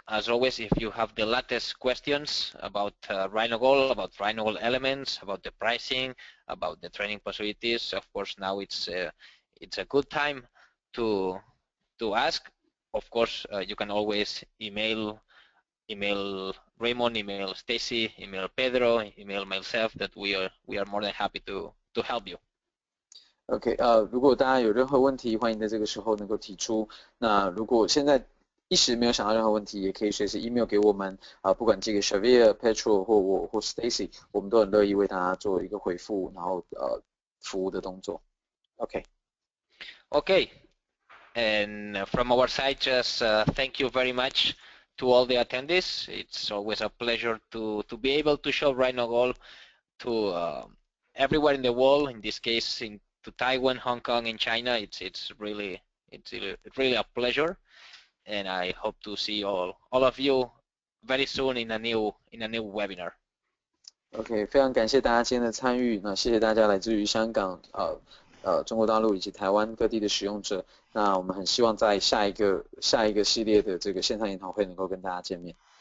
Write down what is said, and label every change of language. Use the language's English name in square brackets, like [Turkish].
[English] As always, if you have the latest questions about RhinoGold, about RhinoGold elements, about the pricing, about the training possibilities, of course now it's a good time to ask. Of course, you can always email Raymond, email Stacy, email Pedro, email myself. That we are more than happy to help you. [Chinese] OK， 如果大家有任何问题，欢迎在这个时候能够提出。那如果现在一时没有想到任何问题，也可以随时 email 给我们不管寄给 Xavier、Petro 或我或 Stacy， 我们都很乐意为大家做一个回复，然后服务的动作。OK。 [English] Okay, And from our side, just thank you very much to all the attendees. It's always a pleasure to be able to show RhinoGold to everywhere in the world. In this case, to Taiwan, Hong Kong, and China. It's really a pleasure, and I hope to see all of you very soon in a new webinar. [Chinese] OK，非常感谢大家今天的参与，那谢谢大家来自于香港、中国大陆以及台湾各地的使用者。那我们很希望在下一个系列的这个线上研讨会能够跟大家见面。